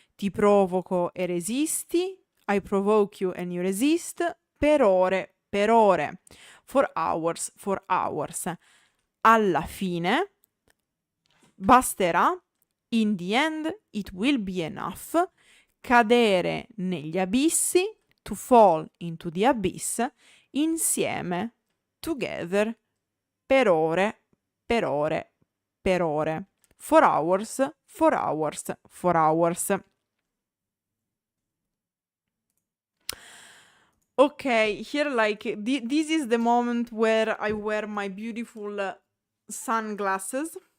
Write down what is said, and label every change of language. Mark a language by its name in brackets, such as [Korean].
[Italian] Ti provoco e resisti. [English] I provoke you and you resist. [Italian] Per ore, [English] for hours, for hours. [Italian] Alla fine, basterà. [English] In the end, it will be enough. [Italian] Cadere negli abissi, [English] to fall into the abyss, [Italian] insieme, [English] together, [Italian] per ore, per ore, per ore. [English] For hours, for hours, for hours. Okay, here this is the moment where I wear my beautiful sunglasses.